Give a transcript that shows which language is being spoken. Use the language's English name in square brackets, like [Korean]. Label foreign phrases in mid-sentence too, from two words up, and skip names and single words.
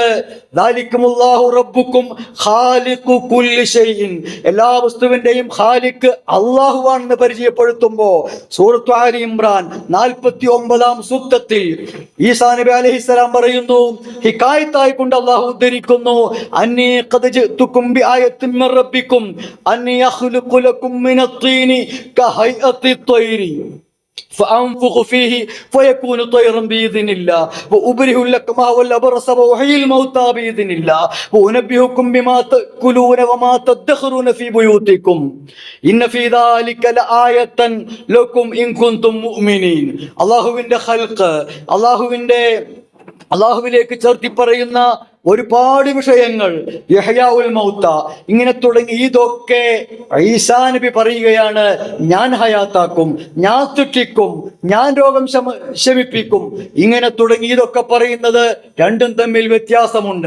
[Arabic] ذلكم الله ربكم خالق كل شيء, [Malayalam] എല്ലാ വസ്തുവിന്റെയും ഖാലിഖ് അള്ളാഹുവാണെന്ന് പരിചയപ്പെടുത്തുമ്പോൾ സൂറത്തു ആലി ഇമ്രാൻ 49 സൂക്തത്തിൽ ഈസാ നബി അലൈഹിസ്സലാം പറയുന്നു, ഹികായത്തായി കൊണ്ട് അള്ളാഹു ഉദ്ധരിക്കുന്നു, [Arabic] أني قد جئتكم بآية من ربكم أني أخلق لكم من الطين كهيئة الطير فأنفخ فيه فيكون طيرا بإذن الله وأبرئ الأكمه والأبرص وأحيي الموتى بإذن الله وأنبئكم بما تأكلون وما تدخرون في بيوتكم إن في ذلك لآية لكم إن كنتم مؤمنين. [Malayalam] അല്ലാഹുവിന്റെ ഖൽഖ്, അള്ളാഹുവിലേക്ക് ചേർത്തി പറയുന്ന ഒരുപാട് വിഷയങ്ങൾ, [Arabic] إحياء الموتى [Malayalam] ഇങ്ങനെ തുടങ്ങി, ഇതൊക്കെ ഈസാ നബി പറയുകയാണ്, ഞാൻ ഹയാത്താക്കും, ഞാൻ സൃഷ്ടിക്കും, ഞാൻ രോഗം ശമിപ്പിക്കും, ഇങ്ങനെ തുടങ്ങി ഇതൊക്കെ പറയുന്നത് രണ്ടും തമ്മിൽ വ്യത്യാസമുണ്ട്.